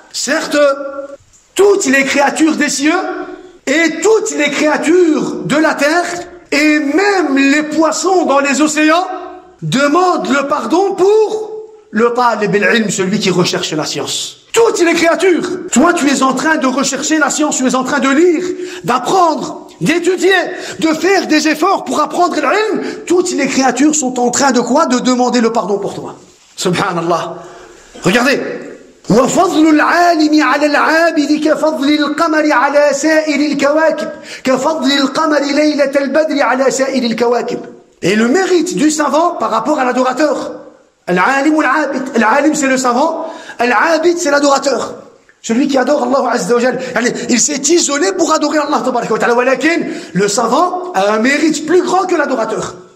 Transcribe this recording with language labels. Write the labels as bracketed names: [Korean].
[French] Certes, toutes les créatures des cieux et toutes les créatures de la terre et même les poissons dans les océans demande le pardon pour le talib al-ilm, celui qui recherche la science. Toutes les créatures. Toi, tu es en train de rechercher la science, tu es en train de lire, d'apprendre, d'étudier, de faire des efforts pour apprendre l'ilm. Toutes les créatures sont en train de quoi? De demander le pardon pour toi. Subhanallah. Regardez. [Arabic] وفضل العالم على العابد كفضل القمر على سائر الكواكب كفضل القمر ليلة البدر على سائر الكواكب. [French] Et le mérite du savant par rapport à l'adorateur. Al-alim ou al-abid. Al-alim c'est le savant, al-abid c'est l'adorateur. Celui qui adore Allah Azza wa Jal. Il s'est isolé pour adorer Allah tabaraka wa ta'ala. Walakin, le savant a un mérite plus grand que l'adorateur.